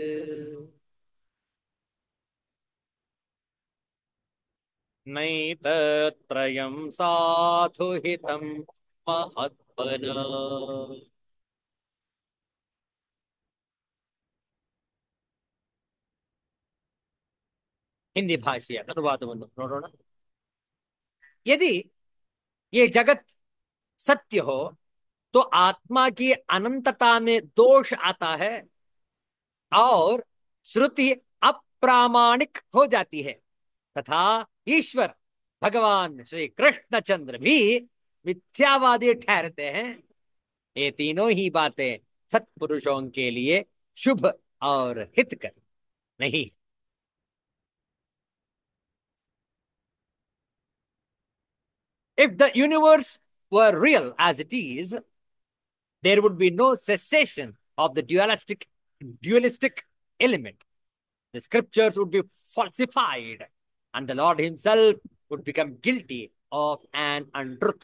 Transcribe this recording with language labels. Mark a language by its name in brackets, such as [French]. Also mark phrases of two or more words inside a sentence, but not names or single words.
[Sanskrit] नैतत्त्रयं साधु हितं महत्मना [Kannada] ಹಿಂದಿ ಭಾಷೆಯ ಅನುವಾದವನ್ನು ನೋಡೋಣ. [Hindi] यदि ये जगत सत्य हो तो आत्मा की अनंतता में दोष आता है और श्रुति अप्रामाणिक हो जाती है तथा ईश्वर भगवान श्री कृष्णचंद्र भी मिथ्यावादी ठहरते हैं. ये तीनों ही बातें सत्पुरुषों के लिए शुभ और हितकर नहीं. [English] If the universe were real as it is, there would be no cessation of the dualistic element. The scriptures would be falsified, and the Lord Himself would become guilty of an untruth.